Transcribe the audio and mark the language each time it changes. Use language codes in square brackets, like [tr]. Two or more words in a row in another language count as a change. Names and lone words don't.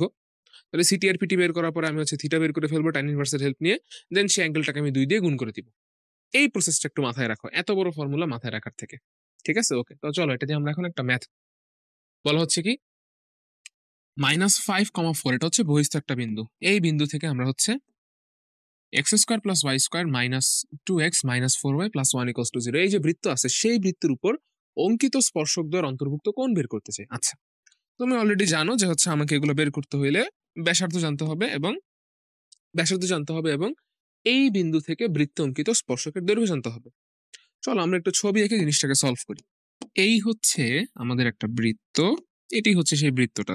[bn] তাহলে সিটি আর পিটি বের করার পরে আমি হচ্ছে থিটা বের করে ফেলবো [en] tan inverse [bn] হেল্প নিয়ে, দেন সেই অ্যাঙ্গেলটাকে আমি 2 দিয়ে গুণ করে দিব। এই প্রসেসটা একটু মাথায় রাখো, এত বড় ফর্মুলা মাথায় রাখার থেকে। ঠিক আছে, ওকে। তো চলো এটা দিয়ে আমরা এখন একটা ম্যাথ বলা হচ্ছে কি -5,4, এটা হচ্ছে বহিস্থ একটা বিন্দু। এই বিন্দু থেকে আমরা হচ্ছে x² + y² - 2x - 4y + 1 = 0, এই যে বৃত্ত আছে সেই বৃত্তের উপর অঙ্কিত স্পর্শক দ্বয়ের অন্তর্ভুক্ত কোণ বের করতে চাই। আচ্ছা, তুমি অলরেডি জানো যে হচ্ছে আমাকে এগুলো বের করতে হইলে ব্যাসার্ধ জানতে হবে এবং এই বিন্দু থেকে বৃত্তে অঙ্কিত স্পর্শকের দৈর্ঘ্য জানতে হবে। চলো আমরা একটু ছবি এঁকে জিনিসটাকে সলভ করি। এই হচ্ছে আমাদের একটা বৃত্ত, এটি হচ্ছে সেই বৃত্তটা।